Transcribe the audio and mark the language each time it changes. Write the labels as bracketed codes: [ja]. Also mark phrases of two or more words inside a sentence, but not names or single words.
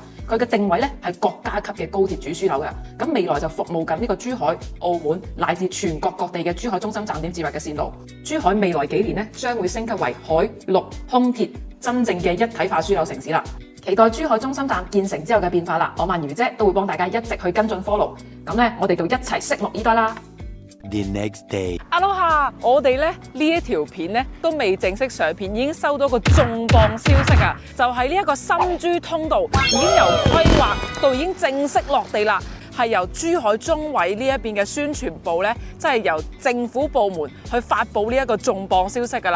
[yue] 佢嘅定位咧係國家級嘅高鐵主樞紐嘅。咁未來就服務緊呢個珠海、澳門乃至全國各地嘅珠海中心站點接入嘅線路。珠海未來幾年咧將會升級為海陸空鐵真正嘅一體化樞紐城市啦。期待珠海中心站建成之後嘅變化啦！我鰻魚姐都會幫大家一直去跟進 follow。咁咧，我哋就一齊拭目以待啦。 [en] The next day， [yue] 阿羅哈，我哋咧呢一條片咧都未正式上片，已經收到個重磅消息啊！就係呢一個深珠通道已經由規劃到已經正式落地啦，係由珠海中委呢一邊嘅宣傳部咧，即係由政府部門去發布呢一個重磅消息噶啦。